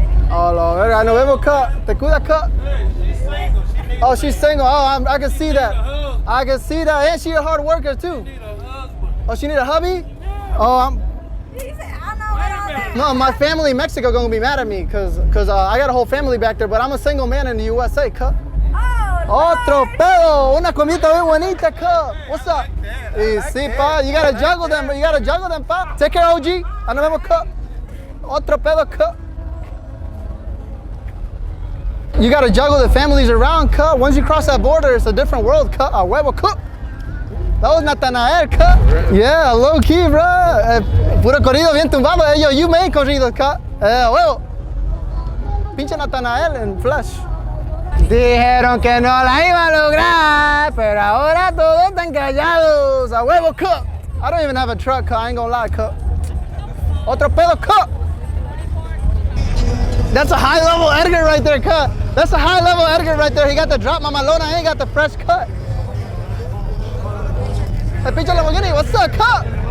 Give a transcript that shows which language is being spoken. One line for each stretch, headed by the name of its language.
English: Oh, Lord. I know,
Spanish: huevo,
English: cut.
Spanish: Te cuida,
English: cut. Oh, she's single. Oh, I can see that. I can see that. And she a hard worker, too. Oh, she need a hubby? Oh, no, my family in Mexico gonna be mad at me because I got a whole family back there, but I'm a single man in the USA, cut.
Spanish: Otro pedo, una comida muy bonita, cut.
English: What's up?
Spanish: Sí, pa,
English: you gotta juggle them, pa. Take care, OG. I know them, cut.
Spanish: Otro pedo,
English: cut. You gotta juggle the families around, cut. Once you cross that border, it's a different world, cut.
Spanish: A huevo,
English: cut. That was Natanael, cut. Yeah, low key, bro.
Spanish: Puro corrido bien tumbado.
English: Yo, you made
Spanish: corrido, cut. Huevo. Pinche Natanael en flash. Dijeron que no la iba a lograr, pero ahora todos están callados. A huevo, cut.
English: I don't even have a truck, cut. I ain't gonna lie, cut.
Spanish: Otro pedo,
English: cut. That's a high level Edgar right there, cut. That's a high level Edgar right there. He got the drop mamalona and he got the fresh cut. Hey, pinche Lamborghini, what's up, cut?